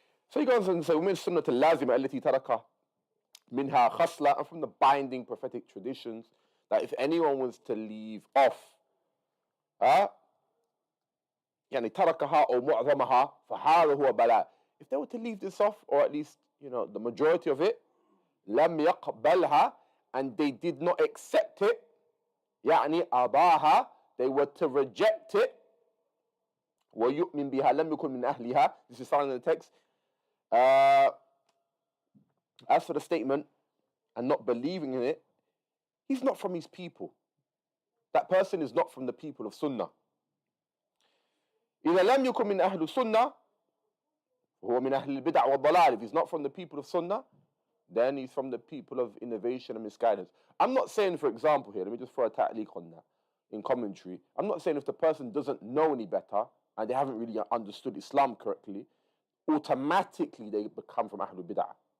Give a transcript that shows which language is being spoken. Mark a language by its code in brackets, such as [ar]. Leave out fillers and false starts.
[en] So he goes on and says, [ar] وَمِنْ السُنَّةِ اللَّازِمَةِ الَّتِي تَرَكَ مِنْهَا خَصْلَةً, [en] and from the binding prophetic traditions, that if anyone was to leave off [ar] يعني تركها أو معظمها فهذا هو بلاء. [en] If they were to leave this off, or at least, the majority of it, [ar] لم يقبلها, [en] and they did not accept it, [ar] يعني أباها, [en] they were to reject it, [ar] ويؤمن بها لم يكن من أهلها. [en] This is found in the text. As for the statement and not believing in it, he's not from his people. That person is not from the people of Sunnah. [ar] إذا لم يكن من أهل السنة هو من أهل البدع والضلال. [en] If he's not from the people of Sunnah, then he's from the people of innovation and misguidance. I'm not saying, for example, here, let me just throw a ta'liq on that in commentary. I'm not saying if the person doesn't know any better and they haven't really understood Islam correctly, automatically they become from Ahlul Bid'ah.